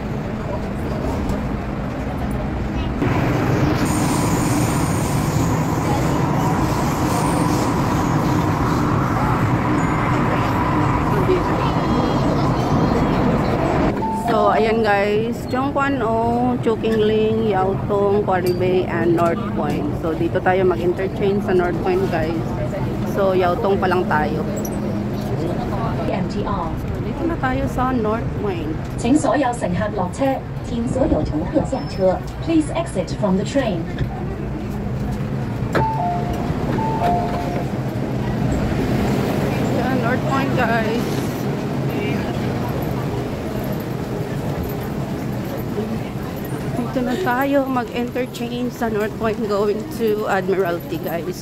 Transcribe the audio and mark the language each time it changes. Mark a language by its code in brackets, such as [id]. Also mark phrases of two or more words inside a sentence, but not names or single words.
[tl] So ayan guys, Chongquan O, Chukingling, Yaotong, Quarry Bay, and North Point. So dito tayo mag-interchange sa North Point guys. So Yaotong pa lang tayo. MTR， Dito na tayo sa North Point. [yue] 請所有乘客落車，請所有乘客下車。 [en] Please exit from the train. [tl] Yan, North Point guys. Dito na tayo mag-interchange sa North Point [en] going to [tl] Admiralty guys.